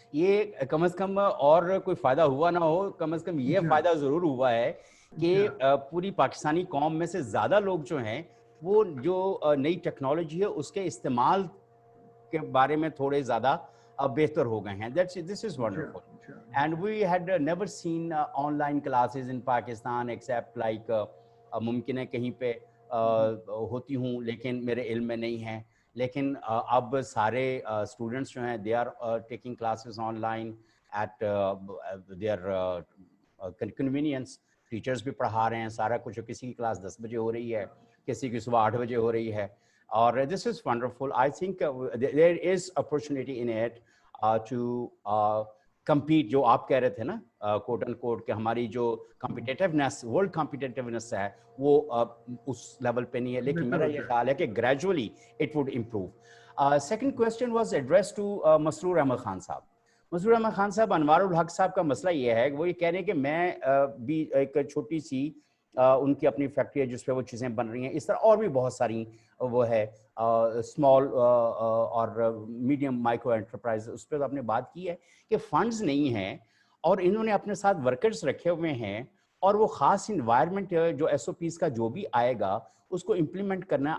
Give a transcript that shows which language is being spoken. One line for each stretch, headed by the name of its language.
Urdu: یہ کم از کم اور کوئی فائدہ ہوا نہ ہو, کم از کم یہ فائدہ ضرور ہوا ہے کہ پوری پاکستانی قوم میں سے زیادہ لوگ جو ہیں وہ جو نئی ٹیکنالوجی ہے اس کے استعمال کے بارے میں تھوڑے زیادہ بہتر ہو گئے ہیں.
English: This is wonderful. And we had never seen online classes in Pakistan except like
Urdu: ممکن ہے کہیں پہ ہوتی ہوں لیکن میرے علم میں نہیں ہے. لیکن اب سارے اسٹوڈنٹس جو ہیں
English: they are taking classes online at their convenience.
Urdu: Teachers بھی پڑھا رہے ہیں سارا کچھ. کسی کی کلاس 10 بجے ہو رہی ہے, کسی کی صبح 8 بجے ہو رہی ہے. اور
English: this is wonderful. I think there is opportunity in it to compete.
Urdu: جو آپ کہہ رہے تھے نا کوٹ اینڈ کوٹ کہ ہماری جو کمپیٹیٹیونیس, ورلڈ کمپیٹیٹیونیس ہے وہ اس لیول پہ نہیں ہے, لیکن میرا یہ خیال ہے کہ
English: Gradually it would improve. Second question was address to
Urdu: مسرور احمد خان صاحب. مسرور احمد خان صاحب, انوار الحق صاحب کا مسئلہ یہ ہے, وہ یہ کہہ رہے ہیں کہ میں بھی ایک چھوٹی سی ان کی اپنی فیکٹری ہے جس پہ وہ چیزیں بن رہی ہیں, اس طرح اور بھی بہت ساری وہ ہے اسمال اور میڈیم مائکرو انٹرپرائز, اس پہ تو آپ نے بات کی ہے کہ فنڈز نہیں ہیں اور انہوں نے اپنے ساتھ ورکرز رکھے ہوئے ہیں, اور وہ خاص انوائرمنٹ جو ایس او پیز کا جو بھی آئے گا اس کو امپلیمنٹ کرنا ہے.